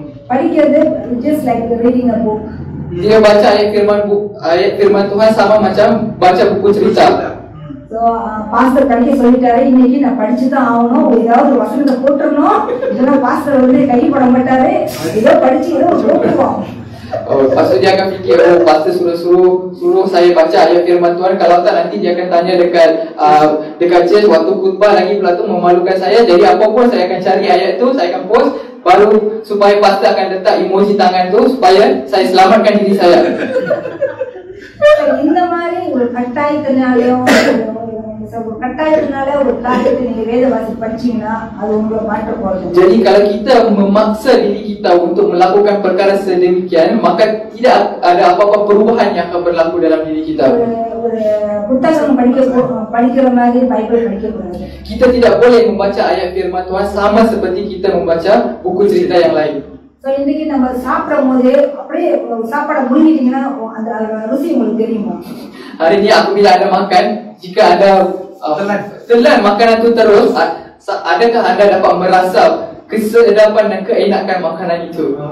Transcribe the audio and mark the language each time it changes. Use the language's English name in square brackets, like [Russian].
[Tamil] படிக்கிறது [English] just like reading a book. [Malay] Dia baca ayat firman Tuhan sama macam baca buku cerita. [Tamil] So pastor படிக்க சொல்லிட்டாரு, இன்னைக்கு நான் படிச்சு தான் ஆகணும், ஏதாவது ஒரு வசனத்தை போட்டுறணும், இல்லைன்னா பாஸ்டர் வந்து கை போட மாட்டாரு, ஏதோ படிச்சு ஏதோ போட்டுருவோம். [Malay] Lepas tu dia akan fikir, oh pastor suruh saya baca ayat firman Tuhan, kalau tak nanti dia akan tanya dekat church waktu khutbah lagi pula tu memalukan saya, jadi apa pun saya akan cari ayat tu, saya akan post, baru supaya pastor akan letak emoji tangan tu supaya saya selamatkan diri saya. [Tamil] இந்த மாதிரி ஒரு கட்டாயத்தினாலையும் ஒரு கட்டாயத்தினால ஒரு காரியத்தை நீங்க வேத வாசி படிச்சீங்கன்னா அது உங்களை மாற்ற போறது. [Malay] Jadi kalau kita memaksa diri kita untuk melakukan perkara sedemikian, maka tidak ada apa-apa perubahan yang akan berlaku dalam diri kita. [Tamil] ஒரு புத்தகம் படிக்கிற மாதிரி பைபிள் படிக்க கூடாது. [Malay] Kita tidak boleh membaca ayat firman Tuhan sama seperti kita membaca buku cerita yang lain. [Tamil] So இன்னைக்கு நம்ம சாப்பிடும் போது அப்படியே சாப்பாடை முழுங்கிட்டீங்கன்னா அந்த ருசி உங்களுக்கு தெரியுமா? [Malay] Hari ini apabila anda makan, jika anda telan makanan itu terus, adakah anda dapat merasa kesedapan dan keenakan makanan itu?